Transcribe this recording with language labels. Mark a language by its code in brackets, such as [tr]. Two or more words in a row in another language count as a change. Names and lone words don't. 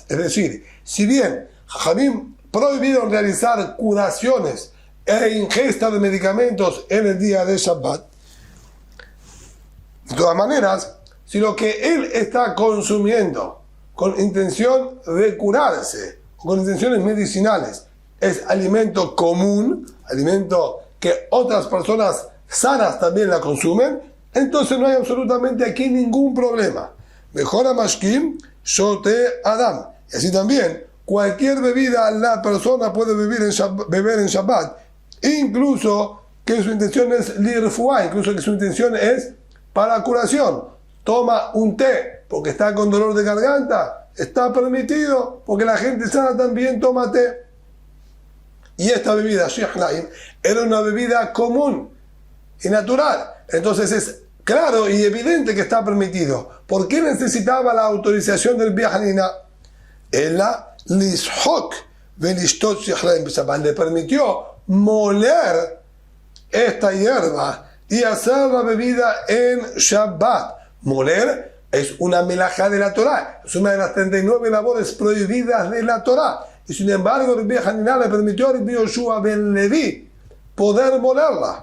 [es] Es decir, si bien Jajamim prohibieron realizar curaciones e ingesta de medicamentos en el día de Shabbat, de todas maneras, si lo que él está consumiendo con intención de curarse, con intenciones medicinales, es alimento común, alimento que otras personas sanas también la consumen, entonces no hay absolutamente aquí ningún problema. [he] מג'ורה משקים, שותה אדם. [es] Y así también, cualquier bebida la persona puede beber en Shabbat, incluso que su intención es lirfuá, incluso que su intención es para curación. Toma un té porque está con dolor de garganta, está permitido porque la gente sana también toma té. Y esta bebida, shihlaim, era una bebida común y natural. Entonces es claro y evidente que está permitido. ¿Por qué necesitaba la autorización del Rabbi Hanina? [he] אלא לשחוק ולשתות שחליים בשבת. [es] Le permitió moler esta hierba y hacer la bebida en Shabbat. Moler es una melajá de la Torá. Es una de las 39 labores prohibidas de la Torá. Y sin embargo, Rabbi Hanina le permitió a Rabbi Yoshua ben Levi poder molerla.